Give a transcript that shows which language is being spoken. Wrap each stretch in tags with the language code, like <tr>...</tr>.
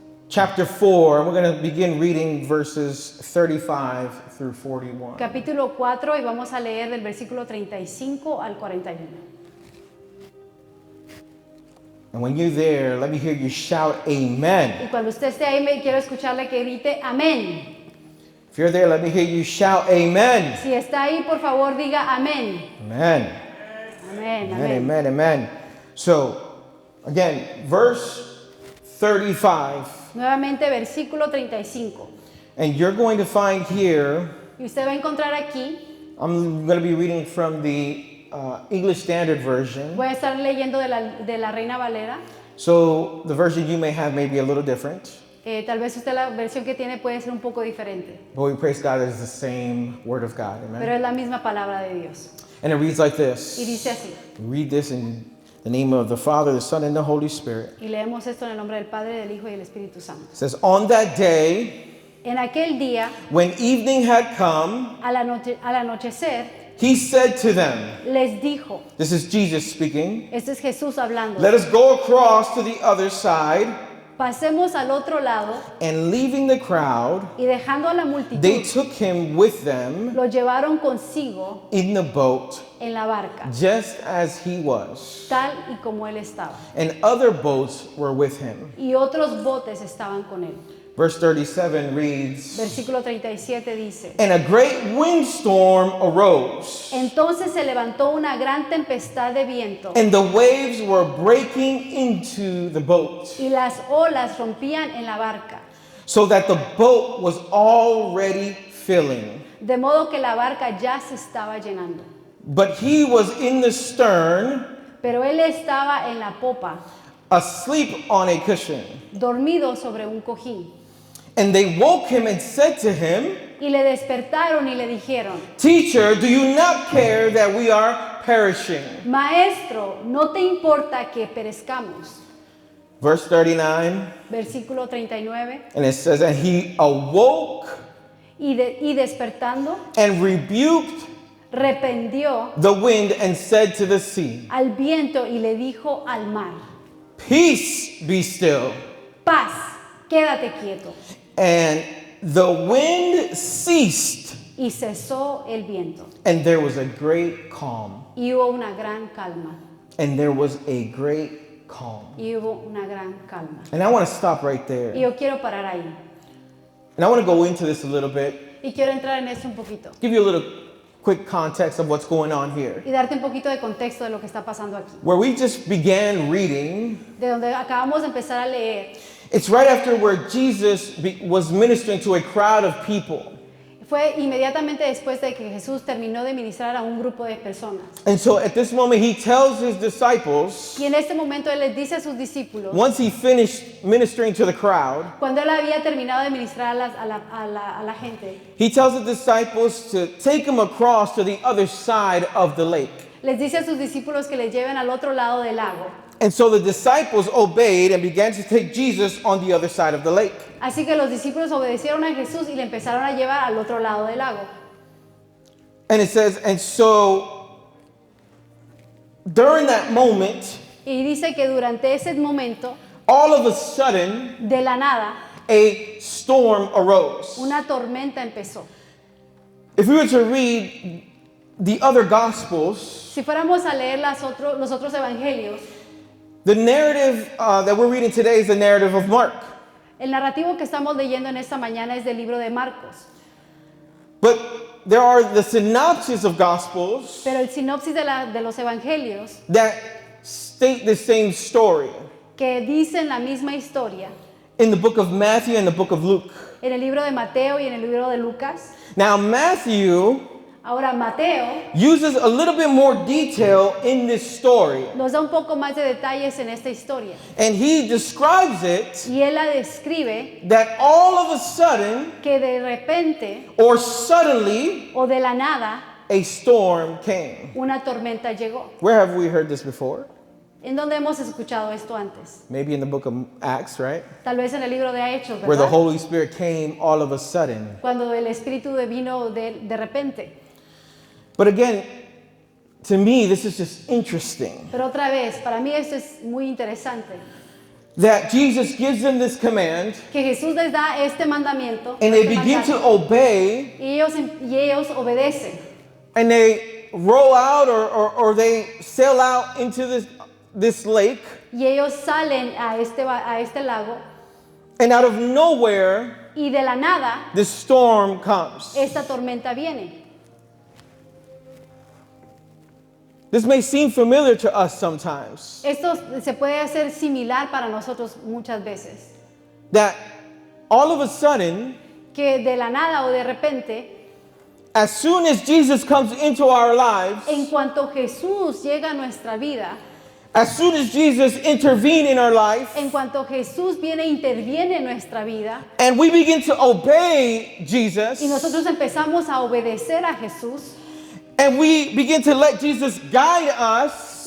<en>chapter 4, and we're going to begin reading verses 35 through 41.</en> <es>capítulo 4, y vamos a leer del versículo 35 al 41.</es> <en>And when you're there, let me hear you shout amen.</en> <es>Y cuando usted esté ahí, quiero escucharle que grite amén.</es> <en>If you're there, let me hear you shout amen.</en> <es>Si está ahí, por favor, diga amén.</es> <en>Amen.</en> <es>Amén,</es> <en>Amen,</en> <es>amén.</es> <en>amen, amen. So, again, verse 35.</en> <es>Nuevamente, versículo 35.</es> <en>And you're going to find here,</en> <es>Y usted va a encontrar aquí,</es> <en>I'm going to be reading from the English Standard Version.</en> <es>voy a estar leyendo de la Reina Valera.</es> <en>So the version you may have may be a little different.</en> <es>Tal vez usted la versión que tiene puede ser un poco diferente,</es> <en>But we praise God that it's the same word of God. Amen.</en> <es>pero es la misma palabra de Dios.</es> <en>And it reads like</en> <es>Y</es> <en>this.</en> <es>dice así,</es> <en>Read this in the name of the Father, the Son, and the Holy Spirit.</en> <es>y leemos esto en el nombre del Padre, del Hijo y del Espíritu Santo.</es> <en>It says, on that day,</en> <es>En aquel día,</es> <en>when evening had come,</en> <es>al anochecer,</es> <en>he said to them,</en> <es>les dijo,</es> <en>this is Jesus speaking,</en> <es>este es Jesús hablando,</es> <en>let us go across to the other side.</en> <es>pasemos al otro lado,</es> <en>And leaving the crowd,</en> <es>y dejando a la</es> <en>they</en> <es>multitud,</es> <en>took him with them</en> <es>lo llevaron consigo</es> <en>in the boat,</en> <es>en la barca,</es> <en>just as he was.</en> <es>tal y como él estaba.</es> <en>And other boats were with him.</en> <es>Y otros botes estaban con él.</es> <en>Verse 37 reads,</en> <es>Versículo 37 dice,</es> <en>and a great windstorm arose,</en> <es>entonces se levantó una gran tempestad de viento,</es> <en>and the waves were breaking into the boat,</en> <es>y las olas rompían en la barca,</es> <en>so that the boat was already filling.</en> <es>de modo que la barca ya se estaba llenando.</es> <en>But he was in the stern,</en> <es>Pero él estaba en la popa,</es> <en>asleep on a cushion.</en> <es>dormido sobre un cojín.</es> <en>And they woke him and said to him,</en> <es>Y le despertaron y le dijeron,</es> <en>Teacher, do you not care that we are perishing?</en> <es>Maestro, ¿no te importa que perezcamos?</es> <en>Verse 39,</en> <es>Versículo 39.</es> <en>and it says, and he awoke</en> <es>Y despertando,</es> <en>and rebuked</en> <es>reprendió</es> <en>the wind and said to the sea,</en> <es>al viento y le dijo al mar,</es> <en>Peace, be still.</en> <es>paz, quédate quieto.</es> <en>And the wind ceased,</en> <es>Y cesó el viento.</es> <en>and there was a great calm.</en> <es>Y hubo una gran calma.</es> <en>And there was a great calm.</en> <es>Y hubo una gran calma.</es> <en>And I want to stop right</en> <es>Y</es> <en>there.</en> <es>yo quiero parar ahí.</es> <en>And I want to go into this a little bit,</en> <es>Y quiero entrar en esto un poquito.</es> <en>give you a little quick context of what's going on here.</en> <es>Y darte un poquito de contexto de lo que está pasando aquí.</es> <en>Where we just began reading,</en> <es>De donde acabamos de empezar a leer,</es> <en>it's right after where Jesus was ministering to a crowd of people.</en> <es>fue inmediatamente después de que Jesús terminó de ministrar a un grupo de personas.</es> <en>And so at this moment, he tells his disciples,</en> <es>Y en este momento Él les dice a sus discípulos,</es> <en>once he finished ministering to the crowd,</en> <es>cuando Él había terminado de ministrar a la gente,</es> <en>he tells the disciples to take him across to the other side of the lake.</en> <es>les dice a sus discípulos que les lleven al otro lado del lago.</es> <en>And so the disciples obeyed and began to take Jesus on the other side of the lake.</en> <es>Así que los discípulos obedecieron a Jesús y le empezaron a llevar al otro lado del lago.</es> <en>And it says, and so during that moment,</en> <es>Y dice que durante ese momento,</es> <en>all of a sudden,</en> <es>de la nada,</es> <en>a storm arose.</en> <es>una tormenta empezó.</es> <en>If we were to read the other gospels,</en> <es>Si fuéramos a leer los otros evangelios,</es> <en>the narrative that we're reading today is the narrative of Mark.</en> <es>el narrativo que estamos leyendo en esta mañana es del libro de Marcos.</es> <en>But there are the synopses of gospels</en> <es>Pero el sinopsis de los evangelios,</es> <en>that state the same story.</en> <es>que dicen la misma historia,</es> <en>In the book of Matthew and the book of Luke.</en> <es>en el libro de Mateo y en el libro de Lucas.</es> <en>Now Matthew</en> <es>Ahora Mateo</es> <en>uses a little bit more detail in this story.</en> <es>nos da un poco más de detalles en esta historia.</es> <en>And he describes it</en> <es>Y él la describe</es> <en>that all of a sudden</en> <es>que de repente</es> <en>or suddenly</en> <es>o de la nada</es> <en>a storm came.</en> <es>una tormenta llegó.</es> <en>Where have we heard this before?</en> <es>¿En dónde hemos escuchado esto antes?</es> <en>Maybe in the book of Acts, right?</en> <es>Tal vez en el libro de Hechos,</es> <en>Where the</en> <es>¿verdad?</es> <en>Holy Spirit came all of a sudden.</en> <es>Cuando el Espíritu vino de repente.</es> <en>But again, to me, this is just interesting</en> <es>Pero otra vez, para mí esto es muy interesante.</es> <en>that Jesus gives them this command</en> <es>Que Jesús les da este mandamiento</es> <en>and they</en> <es>este</es> <en>begin to</en> <es>mandato,</es> <en>obey</en> <es>y ellos obedecen.</es> <en>and they roll out or they sail out into this lake,</en> <es>Y ellos salen a este lago</es> <en>and out of nowhere,</en> <es>y de la nada</es> <en>this storm comes.</en> <es>esta tormenta viene.</es> <en>This may seem familiar to us sometimes,</en> <es>Esto se puede hacer similar para nosotros muchas veces.</es> <en>that all of a sudden,</en> <es>Que de la nada o de repente,</es> <en>as soon as Jesus comes into our lives,</en> <es>en cuanto Jesús llega a nuestra vida,</es> <en>as soon as Jesus intervenes in our life,</en> <es>en cuanto Jesús viene e interviene en nuestra vida,</es> <en>and we begin to obey Jesus,</en> <es>y nosotros empezamos a obedecer a Jesús,</es> <en>and we begin to let Jesus guide us,</en>